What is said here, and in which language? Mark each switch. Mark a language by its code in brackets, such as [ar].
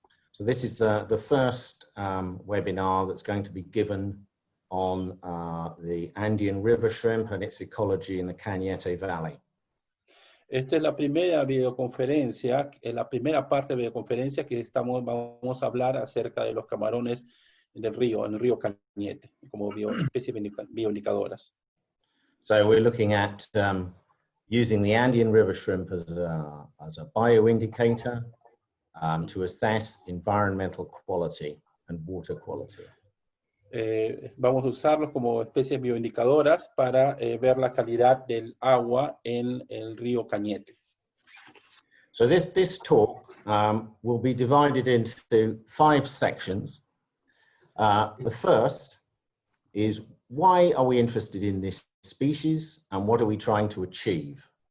[en] So this is the first webinar that's going to be given on the Andean river shrimp and its ecology in the Cañete Valley. [es] Esta es la primera videoconferencia, la primera parte de videoconferencia que vamos a hablar acerca de los camarones del río, en el río Cañete, como especies bioindicadoras. [en] So we're looking at using the Andean river shrimp as a bioindicator to assess environmental quality and water quality. [es] Vamos a usarlos como especies bioindicadoras para ver la calidad del agua en el río Cañete. [en] So this talk will be divided into 5 sections. The first is, why are we interested in this species and what are we trying to achieve?